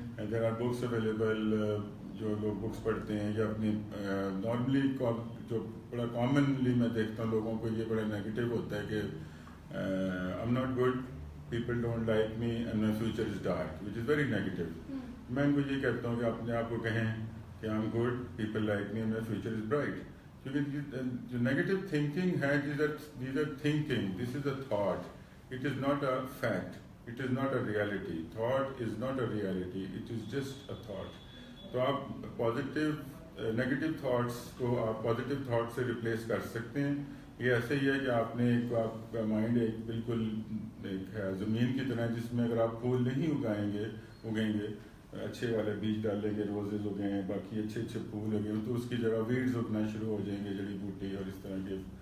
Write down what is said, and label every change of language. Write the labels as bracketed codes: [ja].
[en] there are books available, [ur] جو لوگ books پڑھتے ہیں یا اپنی نارملی جو بڑا کامنلی میں دیکھتا ہوں لوگوں کو یہ بڑا نیگیٹو ہوتا ہے کہ [en] I am not good, people don't like me and my future is dark, which is very negative. [ur] میں ان کو یہ کہتا ہوں کہ اپنے آپ کو کہیں کہ [en] I am good, people like me and my future is bright. [ur] کیونکہ جو نیگیٹو تھنکنگ ہے, [en] These are thinking, this is a thought, it is not a fact, it is not a reality. Thought is not a reality, it is just a thought. [ur] تو آپ positive negative thoughts کو آپ positive thought سے replace کر سکتے ہیں. یہ ایسے ہی ہے کہ آپ نے ایک آپ کا مائنڈ ایک بالکل ایک ہے زمین کی طرح, جس میں اگر آپ پھول نہیں اگیں گے, اچھے والے بیج ڈالیں گے, روزز اگیں, باقی اچھے پھول اگیں, تو اس کی جگہ ویڈز اگنا شروع ہو جائیں گے, جڑی بوٹی اور اس طرح کے.